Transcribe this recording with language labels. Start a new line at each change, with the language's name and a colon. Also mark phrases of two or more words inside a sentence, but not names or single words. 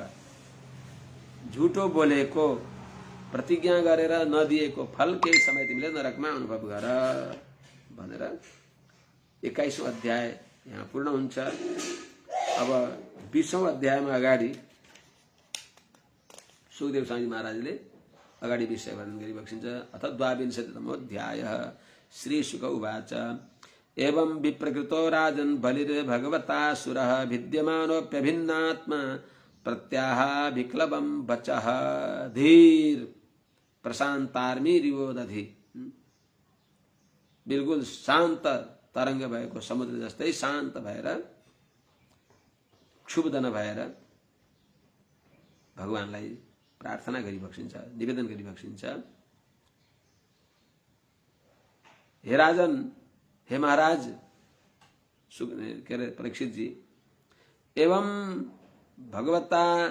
Nepali: झुटो बोलेको प्रतिज्ञा गरेर नदिएको फल केही समय तिमीले नरकमा अनुभव गर भनेर 21औं अध्याय यहाँ पूर्ण हुन्छ। अब 20औं अध्यायमा अगाडि सुखदेव स्वामी महाराजले अगाडि विषय वर्णन गरिबक्सिन्छ।
Sanskrit: अथ द्वाविंशतितमोऽध्यायः श्री शुक उवाच एवं विप्रकृतो राजन् बलिर्भगवतासुरः भिद्यमानोऽप्यभिन्नात्मा प्रत्याह विक्लवं वचः धीर प्रशान्तार्मिरिवो दधि।
Nepali: बिल्कुल शान्त तरङ्ग भएको समुद्र जस्तै शान्त भएर क्षुब्ध नभएर भगवानलाई प्रार्थना गरिबक्सिन्छ, निवेदन गरिबक्सिन्छ। हे राजन, हे महाराज के अरे परीक्षित जी,
Sanskrit: एवं भगवता